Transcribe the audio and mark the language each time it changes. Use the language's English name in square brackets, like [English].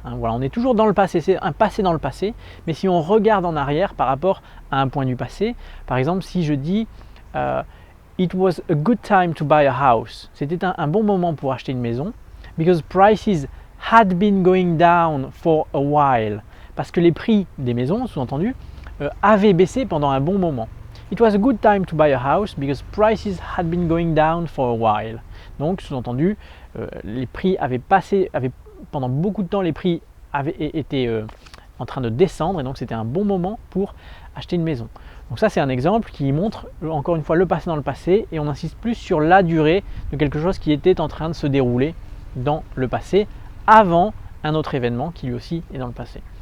[French] Voilà, on est toujours dans le passé, c'est un passé dans le passé, mais si on regarde en arrière par rapport à un point du passé, par exemple si je dis [English] It was a good time to buy a house, [French] c'était un bon moment pour acheter une maison, [English] because prices had been going down for a while, [French] parce que les prix des maisons, sous-entendu, avaient baissé pendant un bon moment. [English] It was a good time to buy a house because prices had been going down for a while. [French] Donc, sous-entendu, les prix pendant beaucoup de temps, les prix avaient été en train de descendre et donc c'était un bon moment pour acheter une maison. Donc ça, c'est un exemple qui montre encore une fois le passé dans le passé et on insiste plus sur la durée de quelque chose qui était en train de se dérouler dans le passé avant un autre événement qui lui aussi est dans le passé.